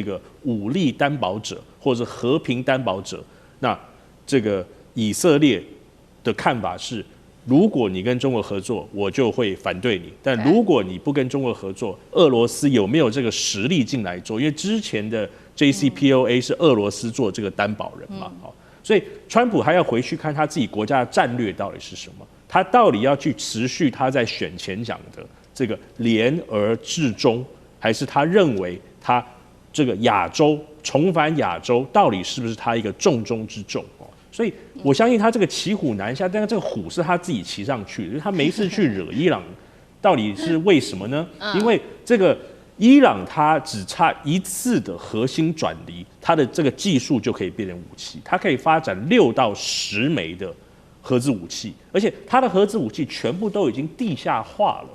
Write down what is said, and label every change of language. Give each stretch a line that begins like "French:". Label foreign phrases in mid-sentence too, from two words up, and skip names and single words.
Chinese: 個武力擔保者或者和平擔保者，那這個以色列的看法是，如果你跟中國合作，我就會反對你；但如果你不跟中國合作，俄羅斯有沒有這個實力進來做？因為之前的 JCPOA 是俄羅斯做這個擔保人嘛，所以川普還要回去看他自己國家的戰略到底是什麼。他到底要去持續他在選前講的這個聯而治中，還是他認為他這個亞洲重返亞洲到底是不是他一個重中之重？所以我相信他這個騎虎難下，但是這個虎是他自己騎上去的，就是他沒事去惹伊朗，到底是為什麼呢？因為這個伊朗他只差一次的核心轉離，他的這個技術就可以變成武器，它可以發展6到10枚的核子武器，而且它的核子武器全部都已經地下化了。